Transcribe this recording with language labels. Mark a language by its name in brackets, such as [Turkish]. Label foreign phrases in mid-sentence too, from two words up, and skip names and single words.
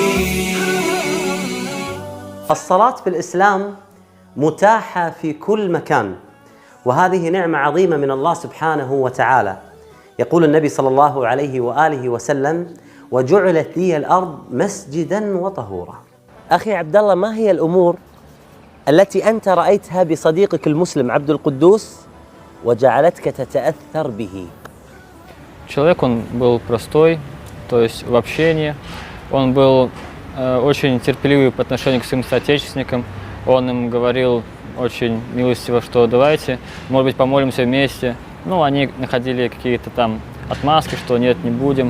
[Arabic] الصلاة في الإسلام متاحة في كل مكان، وهذه نعمة عظيمة من الله سبحانه وتعالى. يقول النبي صلى الله عليه وآله وسلم: وجعلت لي الأرض مسجدا وطهورا. أخي عبد الله، ما هي الأمور التي أنت رأيتها بصديقك المسلم عبد القدوس وجعلتك تتأثر به؟ [Russian] Человек, он был простой, то есть в общении, он был очень терпеливый по отношению к своим соотечественникам. Он им говорил очень милостиво, что давайте, может быть, помолимся вместе. Ну, они находили какие-то там отмазки, что нет, не будем.